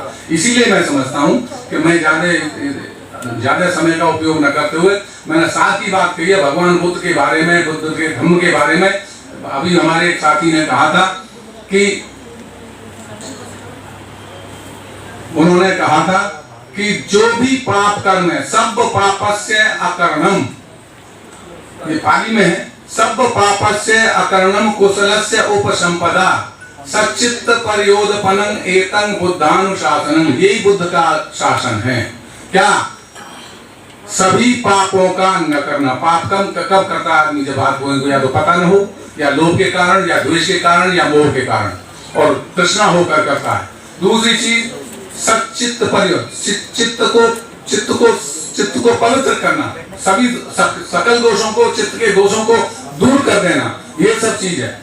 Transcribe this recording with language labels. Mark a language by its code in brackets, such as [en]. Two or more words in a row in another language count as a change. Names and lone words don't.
[hi] इसीलिए मैं समझता हूँ कि मैं ज्यादा समय का उपयोग न करते हुए मैंने साथ ही बात कही है भगवान बुद्ध के बारे में, बुद्ध के धर्म के बारे में, अभी हमारे एक साथी ने कहा था कि उन्होंने कहा था कि जो भी पाप कर्म है [pi] सब पापस्य अकर्णम, [hi] ये पाली में है, [pi] सब पापस्य अकर्णम कुशलस्य उपसंपदा सच्चित्त परियोदपनं एतं बुद्धानुशासनम, [hi] यही बुद्ध का शासन है। क्या? सभी पापों का न करना। पाप कब करता है आदमी? जब हाथ धोने को या तो पता न हो, या लोभ के कारण, या द्वेष के कारण, या मोह के कारण, और तृष्णा होकर करता है। दूसरी चीज [pi] सच्चित्त परियोग, [hi] चित्त को पवित्र करना, सभी सकल दोषों को, चित्त के दोषों को दूर कर देना, ये सब चीज है।